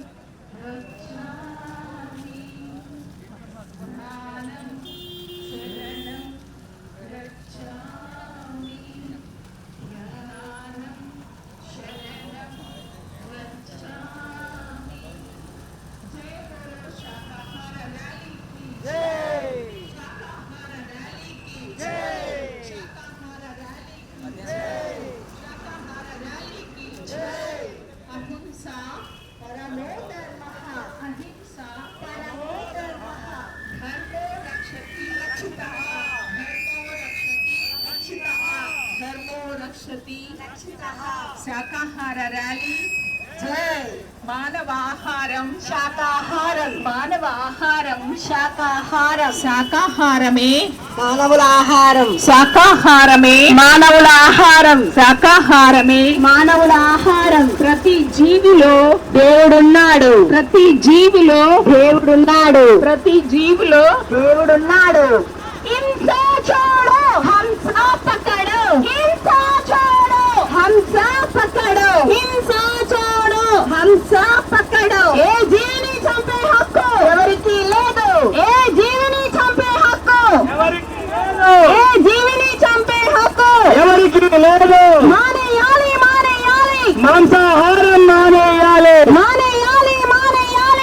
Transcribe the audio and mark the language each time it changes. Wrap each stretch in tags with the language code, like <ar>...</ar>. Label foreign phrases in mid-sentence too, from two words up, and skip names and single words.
<sa>గచ్ఛామి జ్ఞానం శరణం గచ్ఛామి జ్ఞానం శరణం గచ్ఛామి</sa> <te>జయ గురు శాకాహార ర్యాలీ కి జై శాకాహార ర్యాలీ కి జై శాకాహార ర్యాలీ కి జై శాకాహార ర్యాలీ కి జై</te> <sa>అహింసా పరమో ధర్మః అహింసా పరమో ధర్మః ధర్మో రక్షతి రక్షితః ధర్మో రక్షతి రక్షితః</sa> <te>శాకాహార ర్యాలీ జై మానవాహారం శాకాహారం మానవాహారం శాకాహారం శాకాహారమే మానవుల ఆహారం శాకాహారమే మానవుల ఆహారం శాకాహారమే మానవుల ఆహారం ప్రతి జీవిలో దేవుడున్నాడు ప్రతి జీవిలో దేవుడున్నాడు ప్రతి జీవిలో దేవుడున్నాడు</te> <hi>హింసా छोड़ो हिंसा पकड़ो हिंसा छोड़ो हिंसा पकड़ो हिंसा छोड़ो हिंसा पकड़ो</hi> <te>ఏ జీవిని చంపే హక్కు ఎవరికి లేదు ఏ జీవిని చంపే హక్కు ఎవరికి లేదు ఏ జీవిని చంపే హక్కు ఎవరికి లేదు మానేయాలి మానేయాలి మాంసాహారం మానేయాలి మానేయాలి మానేయాలి</te>